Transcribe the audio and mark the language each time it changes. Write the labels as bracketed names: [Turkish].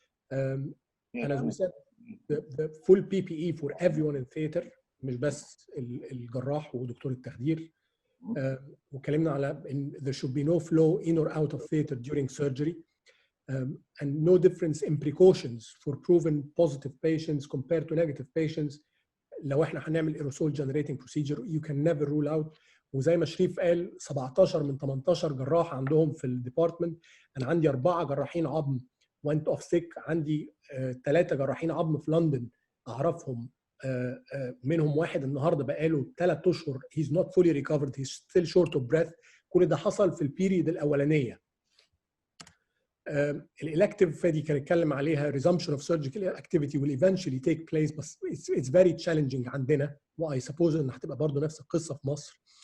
[English] And as we said, the full PPE for everyone in theater, [Arabic] مش بس الجراح ودكتور التخدير. وكلمنا على [English] there should be no flow in or out of theater during surgery. And no difference in precautions for proven positive patients compared to negative patients. [Arabic] لو احنا هنعمل [English] aerosol generating procedure, you can never rule out. [Arabic] وزي ما شريف قال 17 من 18 جراح عندهم في الديبارتمنت. انا عندي 4 جراحين عظم [English] went off sick. [Arabic] عندي 3 جراحين عظم في لندن اعرفهم، منهم واحد النهارده بقاله 3 اشهر [English] he's not fully recovered, he's still short of breath. [Arabic] كل ده حصل في البيريد الاولانيه. الالكتيف فادي كان اتكلم عليها [English] resumption of surgical activity will eventually take place, but it's very challenging عندنا، و I suppose [Arabic] ان هتبقى برضه نفس القصه في مصر.